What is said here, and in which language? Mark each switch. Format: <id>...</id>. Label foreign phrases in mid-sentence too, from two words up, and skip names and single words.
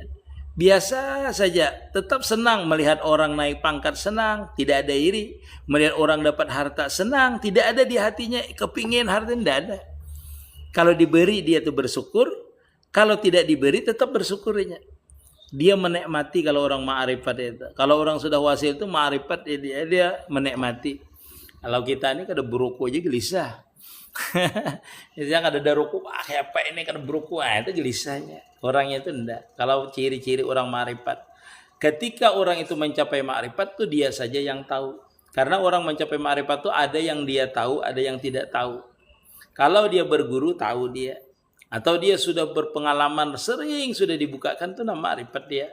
<id>Biasa saja, tetap senang melihat orang naik pangkat, senang, tidak ada iri. Melihat orang dapat harta, senang, tidak ada di hatinya kepingin harta, tidak ada. Kalau diberi dia itu bersyukur, kalau tidak diberi tetap bersyukurnya. Dia menikmati kalau orang ma'rifat itu. Kalau orang sudah wasil itu ma'rifat dia menikmati.</id> <bjn>Kalau kita ini kada beruku aja gelisah. Misalnya kada ada ruku, kayak apa ini kada beruku, itu gelisahnya.</bjn> <id>Orangnya itu enggak. Kalau ciri-ciri orang ma'rifat, ketika orang itu mencapai ma'rifat tuh dia saja yang tahu. Karena orang mencapai ma'rifat tuh ada yang dia tahu, ada yang tidak tahu. Kalau dia berguru tahu dia, atau dia sudah berpengalaman sering sudah dibukakan tuh nama ma'rifat dia.</id>